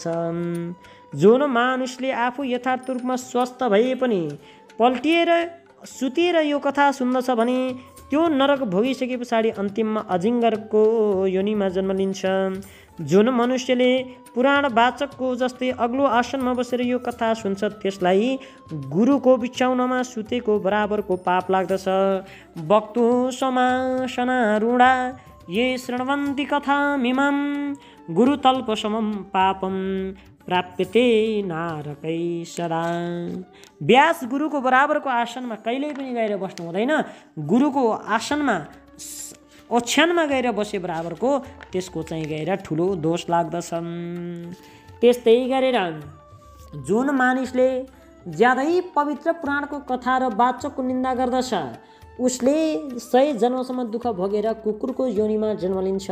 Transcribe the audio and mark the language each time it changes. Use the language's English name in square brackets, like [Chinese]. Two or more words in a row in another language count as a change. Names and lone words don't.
[Nepali] जुन मानिसले आफू यथार्थ रूपमा स्वस्थ भए पनि पल्टिएर सुतेर यो कथा सुन्दछ भने त्यो नरक भोगिसके पछाडि अन्तिममा अजिङ्गरको योनिमा जन्म लिन्छ। जुन मनुष्यले पुराण वाचकको जस्तै अग्लो आसनमा बसेर यो कथा सुन्छ त्यसलाई गुरुको बिछाउनमा सुतेको बराबरको पाप लाग्दछ। [Sanskrit] वक्तु समासनारूढा ये शृण्वन्ति कथामिमां गुरुतल्पसमं पापं प्राप्यते नारकै सदा। [Nepali] व्यास गुरुको बराबरको आसनमा कहिल्यै पनि गएर बस्नु हुँदैन। गुरुको आसनमा ओछ्यानमा गएर बसे बराबरको त्यसको चाहिँ गएर ठुलो दोष लाग्दछ। त्यस्तै गरेर जुन मानिसले ज्यादै पवित्र पुराणको कथा र वाचकको निन्दा गर्दछ उसले 100 जन्मसम्म दुःख भोगेर कुकुरको योनिमा जन्म लिन्छ।